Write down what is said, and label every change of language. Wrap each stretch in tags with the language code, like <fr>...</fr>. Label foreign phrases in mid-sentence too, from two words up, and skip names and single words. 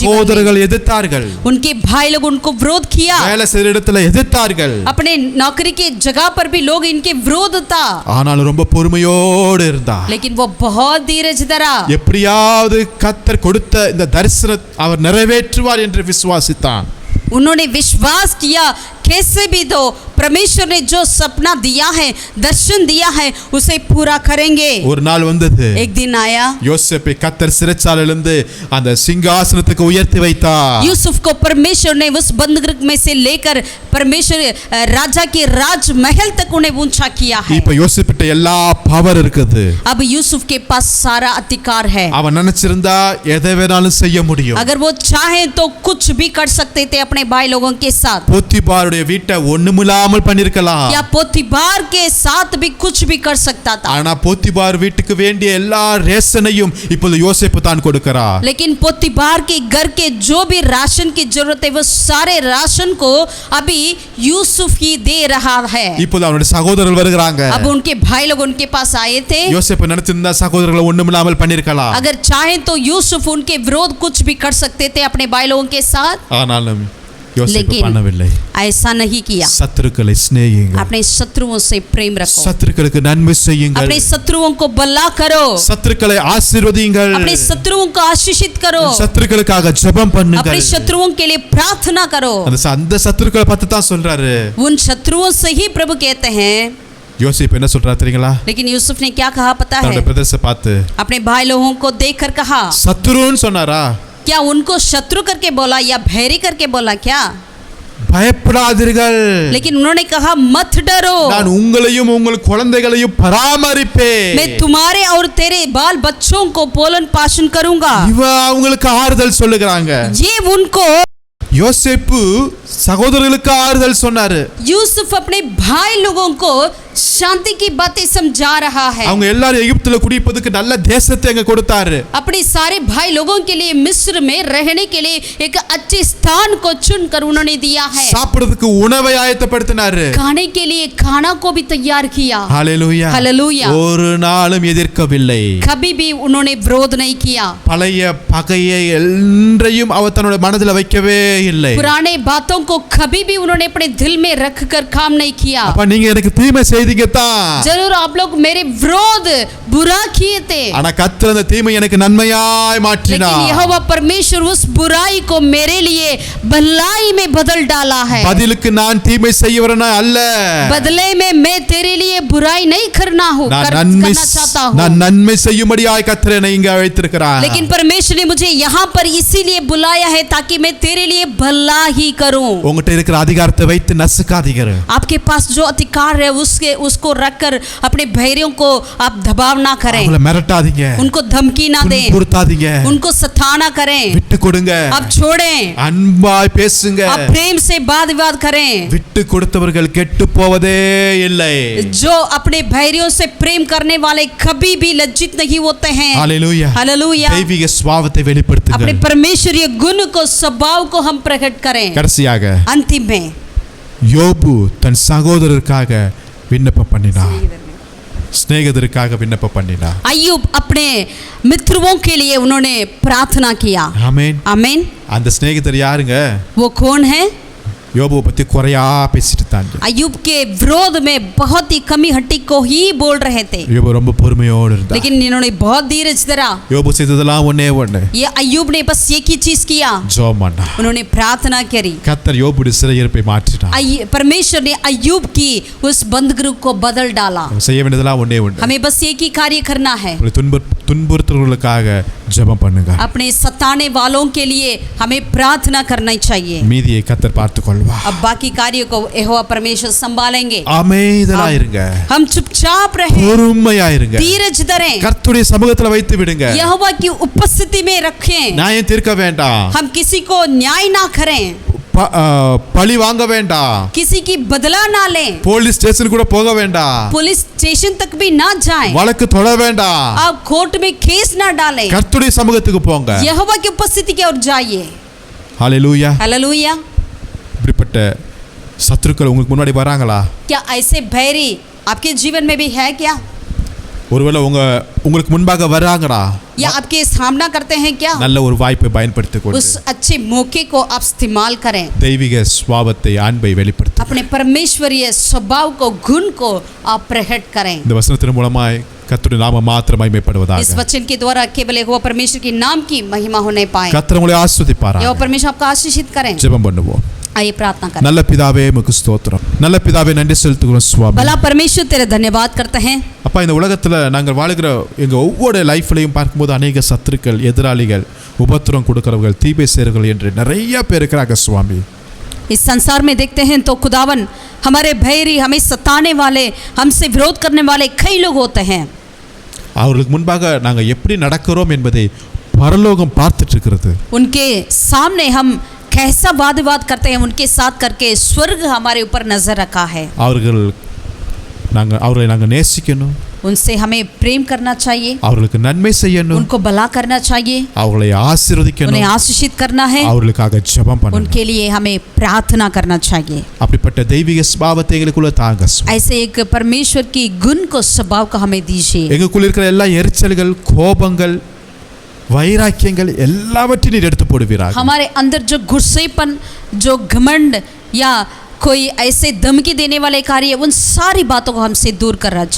<ta>சகோதரர்கள் எதிர்த்தார்கள்.</ta> <hi>उनके भाई लोग उनको विरोध किया.</hi> <ta>வேலை செய்யற இடத்துல எதிர்த்தார்கள்.</ta> <hi>अपने नौकरी के जगह पर भी लोग इनके विरोध था.</hi> <ta>ஆனாலும் ரொம்ப பொறுமையோடு இருந்தா.</ta> <hi>लेकिन वो बहुत धीरज धरा.</hi> <ta>எப்படியாவது கர்த்தர் கொடுத்த இந்த தரிசனம் அவர் நிறைவேற்றுவார் என்று விசுவாசித்தான்.</ta> <hi>उन्होंने विश्वास किया कैसे भी तो परमेश्वर ने जो सपना दिया है, दर्शन दिया है, उसे पूरा करेंगे.</hi> <ta>ஒரு நாள் வந்தது.</ta> <hi>एक दिन आया.</hi> <ta>யோசேப்பை கர்த்தர் சிறைச்சாலையிலிருந்து அந்த சிங்காசனத்துக்கு உயர்த்தி வைத்தார்.</ta> <hi>यूसुफ को परमेश्वर ने उस बंदगृह में से लेकर परमेश्वर राजा के राजमहल तक उन्हें ऊंचा किया है.</hi> <ta>இப்ப யோசேப்பிட்ட எல்லா பவர் இருக்குது.</ta> <hi>अब यूसुफ के पास सारा अधिकार है.</hi> <ta>அவன் நினைச்சிருந்தா எதை வேணாலும் செய்ய முடியும்.</ta> <hi>अगर वो चाहे तो कुछ भी कर सकते थे अपने भाई लोगों के साथ.</hi> <ta>போத்திபாருடைய வீட்டை ஒண்ணுமில்லாமல் பண்ணிருக்கலாம்.</ta> <hi>या पोतीबार के साथ भी कुछ भी कर सकता था.</hi> <ta>ஆனா போத்திபார் வீட்டுக்கு வேண்டிய எல்லா ரேஷனையும் இப்போது யோசேப்பு தான் கொடுக்கிறார்.</ta> <hi>लेकिन पोतीबार के घर के जो भी राशन की जरूरत है वो सारे राशन को अभी यूसुफ ही दे रहा है.</hi> <ta>இப்போது அவனுடைய சகோதரர்கள் வருகிறாங்க.</ta> <hi>अब उनके भाई लोग उनके पास आए थे.</hi> <ta>யோசேப்பு நினைச்சிருந்தா சகோதரர்களை ஒண்ணுமில்லாமல் பண்ணிருக்கலாம்.</ta> <hi>अगर चाहे तो यूसुफ उनके विरोध कुछ भी कर सकते थे अपने भाई लोगों के साथ.</hi> <ta>ஆனாலும் யோசேப்பு</ta> <hi>लेकिन</hi> <ta>பண்ணவில்லை.</ta> <hi>ऐसा नहीं किया.</hi> <ta>சத்துருக்களை சிநேகியுங்கள்.</ta> <hi>अपने शत्रुओं से प्रेम रखो.</hi> <ta>சத்துருக்களுக்கு நன்மை செய்யுங்கள்.</ta> <hi>अपने शत्रुओं को भला करो.</hi> <ta>சத்துருக்களை ஆசீர்வதியுங்கள்.</ta> <hi>अपने शत्रुओं को आशीषित करो.</hi> <ta>சத்துருக்களுக்காக ஜெபம் பண்ணுங்கள்.</ta> <hi>अपने शत्रुओं के लिए प्रार्थना करो.</hi> <ta>அந்த சத்துருக்களை பார்த்து தான் சொல்றாரு.</ta> <hi>उन शत्रुओं से ही प्रभु कहते हैं.</hi> <ta>யோசேப்பு என்ன சொல்றாரு தெரியுங்களா?</ta> <hi>लेकिन यूसुफ ने क्या कहा पता है?</hi> <ta>தன்னுடைய பிரதர்ஸை பார்த்து</ta> <hi>अपने भाई लोगों को देखकर कहा.</hi> <ta>சத்துருன்னு சொன்னாரா?</ta> <hi>क्या उनको शत्रु करके बोला या भैरी करके बोला क्या?</hi> <ta>பயப்படாதீர்கள்.</ta> <hi>लेकिन उन्होंने कहा मत डरो.</hi> <ta>நான் உங்களையும் உங்கள் குழந்தைகளையும் பராமரிப்பேன்.</ta> <hi>मैं तुम्हारे और तेरे बाल बच्चों को पालन पोषण करूंगा.</hi> <ta>இவ அவங்களுக்கு ஆறுதல் சொல்லுகிறாங்க.</ta> <hi>ये उनको</hi> <ta>யோசேப்பு சகோதரர்களுக்கு ஆறுதல் சொன்னாரு.</ta> <hi>यूसुफ अपने भाई लोगों को शांति की बातें समझा रहा है.</hi> <ta>அவங்க எல்லாரும் எகிப்துல குடியிருப்பதற்கு நல்ல தேசத்தை அங்க கொடுத்தாரு.</ta> <hi>अपने सारे भाई लोगों के लिए मिस्र में रहने के लिए एक अच्छे स्थान को चुनकर उन्होंने दिया है.</hi> <ta>சாப்பிடுறதுக்கு உணவை ஆயத்தப்படுத்தினாரு.</ta> <hi>खाने के लिए खाना को भी तैयार किया.</hi> <ta>ஹalleluya.</ta> <hi>हालेलुया.</hi> <ta>ஒரு நாளும் எதிர்க்கவில்லை.</ta> <hi>कभी भी उन्होंने विरोध नहीं किया.</hi> <ta>பழைய பகையை என்றையும் அவர் தன்னுடைய மனதில் வைக்கவே இல்லை.</ta> <hi>पुराने बातों को कभी भी उन्होंने अपने दिल में रखकर काम नहीं किया.</hi> <ta>அப்ப நீங்க எனக்கு தீமை செய்தீங்க தான்.</ta> <hi>जरूर आप लोग मेरे विरोध बुरा किए थे.</hi> <ta>ஆனா கர்த்தர் அந்த தீமை எனக்கு நன்மையாய் மாற்றினார்.</ta> <hi>लेकिन यहोवा परमेश्वर उस बुराई को मेरे लिए भलाई में बदल डाला है.</hi> <ta>பதிலுக்கு நான் தீமை செய்யவரனா அல்ல.</ta> <hi>बदले में मैं तेरे लिए बुराई नहीं करना हूँ</hi> <ta>நான்</ta> <hi>करना चाहता हूँ.</hi> <ta>நான் நன்மை செய்யும்படியாய் கர்த்தர் என்னை இங்க அழைத்திருக்கிறார்.</ta> <hi>लेकिन परमेश्वर ने मुझे यहाँ पर इसीलिए बुलाया है ताकि मैं तेरे लिए भला ही करूँ.</hi> <ta>உங்ககிட்ட இருக்கிற அதிகாரத்தை வைத்து நசுக்காதீங்க.</ta> <hi>आपके पास जो अधिकार है उसको रखकर अपने भैरियों को आप दबाव ना करें,</hi> <ta>அவங்கள மிரட்டாதீங்க,</ta> <hi>उनको धमकी ना दें,</hi> <ta>துன்புறுத்தாதீங்க,</ta> <hi>उनको सताना करें,</hi> <ta>விட்டு கொடுங்க,</ta> <hi>आप छोड़ें,</hi> <ta>அன்பாய் பேசுங்க.</ta> <hi>आप प्रेम से वाद विवाद करें.</hi> <ta>விட்டு கொடுத்தவர்கள் கெட்டு போவதே இல்லை.</ta> <hi>जो अपने भैरियों से प्रेम करने वाले कभी भी लज्जित नहीं होते हैं. हालेलूया, हालेलूया.</hi> <ta>தெய்வீக சுபாவத்தை வெளிப்படுத்துங்க.</ta> <hi>अपने परमेश्वरीय गुण को, स्वभाव को हम प्रकट करें.</hi> <ta>கடைசியாக</ta> <hi>अंतिम में</hi> <ta>யோபு தன் சகோதரருக்காக விண்ணப்பம் பண்ணினார், சிநேகிதருக்காக விண்ணப்பம் பண்ணினார்.</ta> <hi>अय्यूब अपने मित्रों के लिए उन्होंने प्रार्थना किया.</hi> <ta>ஆமென்.</ta> <hi>आमीन.</hi> <ta>அந்த சிநேகிதர் யாருங்க?</ta> <hi>वो कौन है?</hi> <ta>யோபுவை பத்தி குறையா பேசிட்டு தாங்க.</ta> <hi>अय्यूब के विरोध में बहुत ही कमी हट्टी को ही बोल रहे थे,</hi> <ta>யோபு ரொம்ப பொறுமையோடு இருந்தார்.</ta> <hi>लेकिन इन्होंने बहुत धीरज धरा.</hi> <ta>யோபு செய்ததெல்லாம் ஒண்ணே ஒண்ணு,</ta> <hi>ये अय्यूब ने बस एक ही चीज किया,</hi> <ta>ஜெபம் பண்ணார்.</ta> <hi>उन्होंने प्रार्थना करी.</hi> <ta>கர்த்தர் யோபுடைய சிறையிருப்பை மாற்றினார்.</ta> <hi>परमेश्वर ने अय्यूब की उस बंदगृह को बदल डाला.</hi> <ta>செய்ய வேண்டியதெல்லாம் ஒண்ணே ஒண்ணு,</ta> <hi>हमें बस एक ही कार्य करना है,</hi> <ta>துன்புறுத்தவர்களுக்காக ஜெபம் பண்ணுங்க.</ta> <hi>अपने सताने वालों के लिए हमें प्रार्थना करना चाहिए.</hi> <ta>மீதியை கர்த்தர் பார்த்துக்கொள்வார்.</ta> <hi>अब बाकी कार्य को यहोवा परमेश्वर संभालेंगे.</hi> <ta>அமைதியா இருங்க,</ta> <hi>हम चुपचाप रहें,</hi> <ta>பொறுமையா இருங்க,</ta> <hi>धीरज धरें,</hi> <ta>கர்த்தருடைய சமூகத்துல வைத்து விடுங்க.</ta> <hi>यहोवा की उपस्थिति में रखें.</hi> <ta>நியாயம் தீர்க்க வேண்டாம்,</ta> <hi>हम किसी को न्याय ना करें,</hi> <ta>பழி வாங்க வேண்டாம்,</ta> <hi>किसी की बदला ना लें,</hi> <en>police station</en> <ta>கூட போக வேண்டாம்,</ta> <en>police station</en> <hi>तक भी ना जाएं,</hi> <ta>வழக்கு தொட வேண்டாம்,</ta> <hi>आप कोर्ट में केस ना डालें.</hi> <ta>கர்த்தருடைய சமூகத்துக்கு போங்க.</ta> <hi>यहोवा की उपस्थिति की ओर जाइए.</hi> <ta>ஹalleluya.</ta> <hi>हालेलुया.</hi> <ta>இப்படிப்பட்ட சத்துருக்கள் உங்களுக்கு முன்னாடி வராங்களா?</ta> <hi>क्या ऐसे भैरी आपके जीवन में भी है क्या?</hi> <ta>ஒருவேளை உங்களுக்கு முன்பாக வராங்கடா,</ta> <hi>या आपके सामना करते हैं क्या?</hi> <ta>நல்ல ஒரு வாய்ப்பை பயன்படுத்திக் கொண்டு</ta> <hi>उस अच्छे मौके को आप इस्तेमाल करें,</hi> <ta>தெய்வீக சுபாவத்தை, அன்பை வெளிப்படுத்து.</ta> <hi>अपने परमेश्वरीय स्वभाव को, गुण को आप प्रकट करें.</hi> <ta>இந்த வசனத்தின் மூலமாய் கர்த்தருடைய நாமம் மாத்திரம் மகிமைப்படுவதாக.</ta> <hi>इस वचन के द्वारा केवल यहोवा परमेश्वर के नाम की महिमा होने पाए.</hi> <ta>கர்த்தர் உங்களை ஆசீர்வதிப்பாராக.</ta> <hi>यहोवा परमेश्वर आपको आशीषित करें.</hi> <ta>ஜெபம் பண்ணுவோம்.</ta> <hi>आइए प्रार्थना करें.</hi> <ta>நல்ல பிதாவே உமக்கு ஸ்தோத்திரம். நல்ல பிதாவே நன்றி செலுத்துகிறோம் சுவாமி.</ta> <hi>भला परमेश्वर तेरे धन्यवाद करते हैं.</hi> <ta>அப்பா, இந்த உலகத்துல நாங்கள் வாழுகிற எங்க ஒவ்வொரு லைஃப்லையும் பார்க்கும்போது அநேக சத்துருக்கள், எதிராளிகள், உபத்திரம் கொடுக்கிறவர்கள், தீமை செய்கிறவர்கள் என்று நிறைய பேர் இருக்கிறாங்க சுவாமி.</ta> <hi>इस संसार में देखते हैं तो खुदावन हमारे भैरी, हमें सताने वाले, हमसे विरोध करने वाले कई लोग होते हैं.</hi> <ta>அவர்களுக்கு முன்பாக நாங்கள் எப்படி நடக்கிறோம் என்பதை பரலோகம் பார்த்துட்டு இருக்கிறது.</ta> <hi>उनके सामने हम कैसा वाद विवाद करते हैं, उनके साथ करके स्वर्ग हमारे ऊपर नजर रखा है.</hi> <ta>அவர்களை நாங்கள் நேசிக்கணும்,</ta> <hi>उनसे हमें प्रेम करना चाहिए,</hi> <ta>அவர்களுக்கு நன்மை செய்யணும்,</ta> <hi>उनको भला करना चाहिए,</hi> <ta>அவர்களை ஆசீர்வதிக்கணும்,</ta> <hi>उन्हें आशीषित करना है,</hi> <ta>அவர்களுக்காக ஜெபம் பண்ணணும்.</ta> <hi>उनके लिए हमें प्रार्थना करना चाहिए.</hi> <ta>அப்படிப்பட்ட தெய்வீக சுபாவத்தை எங்களுக்குள்ள தாங்க சுவாமி.</ta> <hi>ऐसे एक परमेश्वर की गुण को, स्वभाव को हमें दीजिए.</hi> <ta>எங்களுக்குள்ள இருக்கிற எல்லா எரிச்சல்கள், கோபங்கள், வைராக்கியங்கள் எல்லாவற்றையும் நீர் எடுத்து போடுவீராக.</ta> <hi>हमारे अंदर जो गुस्सेपन, जो घमंड या कोई ऐसे धमकी देने वाले कार्य, उन सारी बातों को हमसे दूर कर रखा.</hi>